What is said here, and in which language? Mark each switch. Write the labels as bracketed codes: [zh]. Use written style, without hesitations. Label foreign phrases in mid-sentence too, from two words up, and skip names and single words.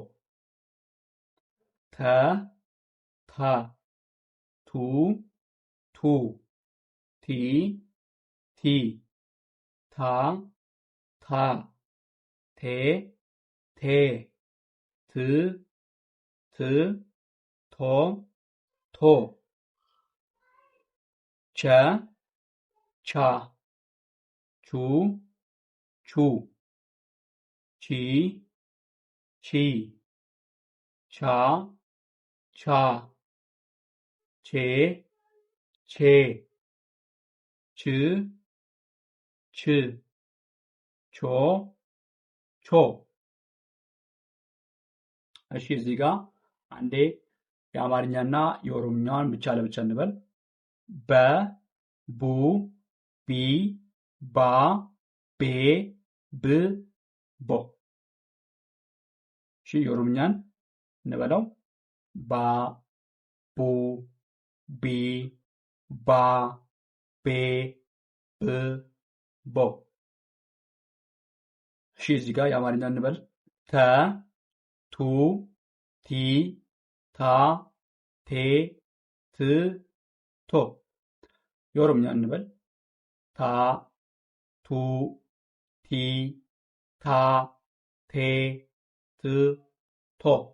[am] ተ ታ ቱ ቱ ቲ ቲ ታ ታ ቴ ቴ ት ት ቶ ቶ ቸ ቻ ቹ ቹ ቺ ቺ ቻ ቻ ቼ ቼ ች ች ቾ ቾ። እሺ እዚህ ጋር አንዴ የአማርኛና የኦሮምኛን ብቻ ለብቻ እንበል። በ ቡ ቢ ባ ቤ ብ ቦ። እሺ የኦሮምኛን እንበለው። ባ ቡ ቢ ባ ቤ ብ ቦ። እሺ እዚህ ጋር የአማርኛ እንበል። ተ ቱ ቲ ታ ቴ ት ቶ። የኦሮምኛ እንበል። ታ ቱ ቲ ታ ቴ ት ቶ።